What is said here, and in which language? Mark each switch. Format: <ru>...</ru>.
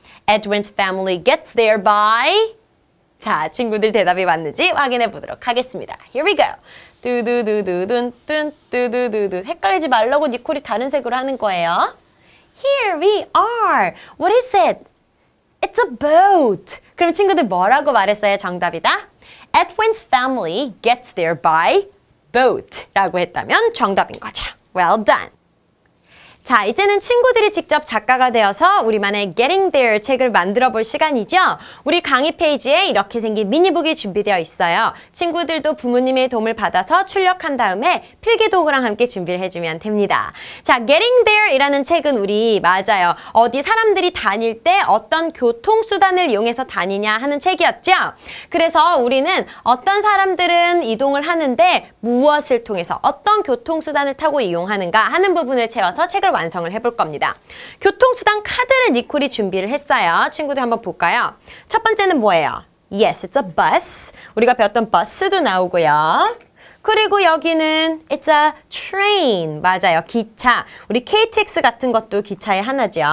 <en>Edwin's family gets there by</en> <ko>자, 친구들 대답이 맞는지 확인해 보도록 하겠습니다.</ko> <en>Here we go.</en> <ko>뚜두두두둔 뚠 뚜두두두 헷갈리지 말라고 니콜이 다른 색으로 하는 거예요.</ko> <en>Here we are. What is it? It's a boat.</en> <ko>그럼 친구들 뭐라고 말했어요? 정답이다.</ko> <en>Edwin's family gets there by boat</en> <ko>라고 했다면 정답인 거죠.</ko> <en>Well done.</en> <ko>자, 이제는 친구들이 직접 작가가 되어서 우리만의 Getting There 책을 만들어 볼 시간이죠. 우리 강의 페이지에 이렇게 생긴 미니북이 준비되어 있어요. 친구들도 부모님의 도움을 받아서 출력한 다음에 필기도구랑 함께 준비를 해주면 됩니다. 자, Getting There 이라는 책은 우리 맞아요. 어디 사람들이 다닐 때 어떤 교통수단을 이용해서 다니냐 하는 책이었죠. 그래서 우리는 어떤 사람들은 이동을 하는데 무엇을 통해서 어떤 교통수단을 타고 이용하는가 하는 부분을 채워서 책을 완성을 해볼 겁니다. 교통수단 카드를 니콜이 준비를 했어요. 친구들 한번 볼까요? 첫 번째는 뭐예요?</ko> <en>Yes, it's a bus.</en> <ko>우리가 배웠던 버스도 나오고요. 그리고 여기는</ko> <en>it's a train.</en> <ko>맞아요. 기차. 우리 KTX 같은 것도 기차의 하나죠.</ko>